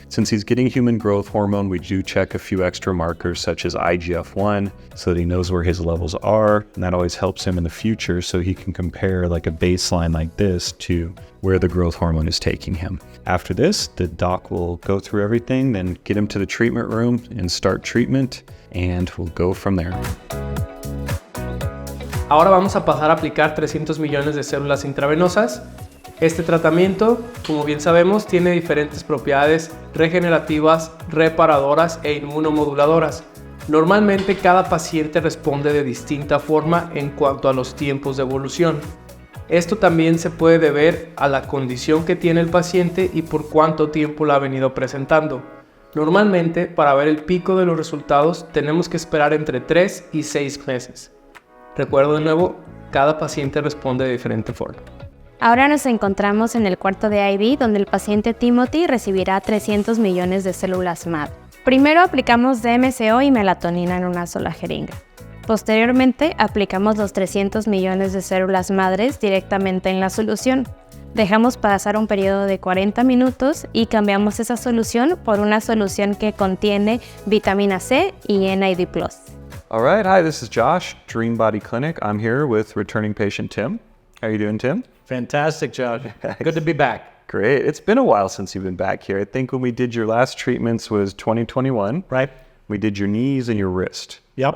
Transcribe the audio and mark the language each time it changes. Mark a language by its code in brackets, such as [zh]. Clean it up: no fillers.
[en] Since he's getting human growth hormone, we do check a few extra markers such as IGF-1 so that he knows where his levels are, and that always helps him in the future so he can compare like a baseline like this to where the growth hormone is taking him. After this, the doc will go through everything, then get him to the treatment room and start treatment, and we'll go from there. [es] Ahora vamos a pasar a aplicar 300 millones de células intravenosas. Este tratamiento, como bien sabemos, tiene diferentes propiedades regenerativas, reparadoras e inmunomoduladoras. Normalmente cada paciente responde de distinta forma en cuanto a los tiempos de evolución. Esto también se puede deber a la condición que tiene el paciente y por cuánto tiempo la ha venido presentando. Normalmente, para ver el pico de los resultados, tenemos que esperar entre 3 y 6 meses. Recuerdo de nuevo, cada paciente responde de diferente forma. Ahora nos encontramos en el cuarto de IV, donde el paciente Timothy recibirá 300 millones de células MAD. Primero aplicamos DMCO y melatonina en una sola jeringa. Posteriormente, aplicamos los 300 millones de células madres directamente en la solución. Dejamos pasar un periodo de 40 minutos y cambiamos esa solución por una solución que contiene vitamina C y NAD+. [en] All right, hi, this is Josh, Dream Body Clinic. I'm here with returning patient Tim. How are you doing, Tim? Fantastic, Josh. Good to be back. Great. It's been a while since you've been back here. I think when we did your last treatments was 2021. Right. We did your knees and your wrist. Yep.